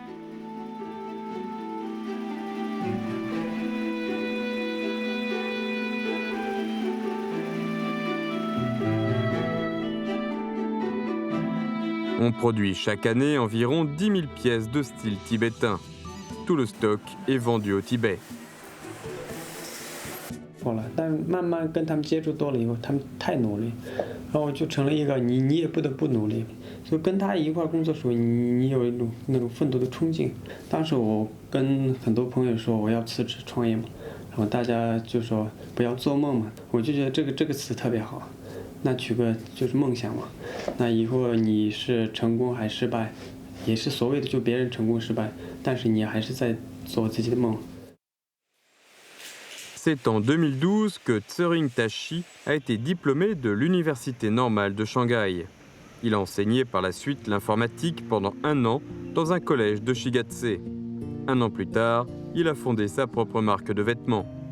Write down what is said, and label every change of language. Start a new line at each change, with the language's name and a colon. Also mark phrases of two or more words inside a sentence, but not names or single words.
French: On produit chaque année environ 10 000 pièces de style tibétain. Tout le stock est vendu au Tibet.
Chinese: 服了，但慢慢跟他们接触多了以后，他们太努力，然后就成了一个你也不得不努力，就跟他一块工作的时候，你有一种那种奋斗的冲劲。当时我跟很多朋友说我要辞职创业嘛，然后大家就说不要做梦嘛，我就觉得这个词特别好，那取个就是梦想嘛，那以后你是成功还失败，也是所谓的就别人成功失败，但是你还是在做自己的梦。
French: C'est en 2012 que Tsering Tashi a été diplômé de l'Université normale de Shanghai. Il a enseigné par la suite l'informatique pendant 1 an dans un collège de Shigatse. 1 an plus tard, il a fondé sa propre marque de vêtements.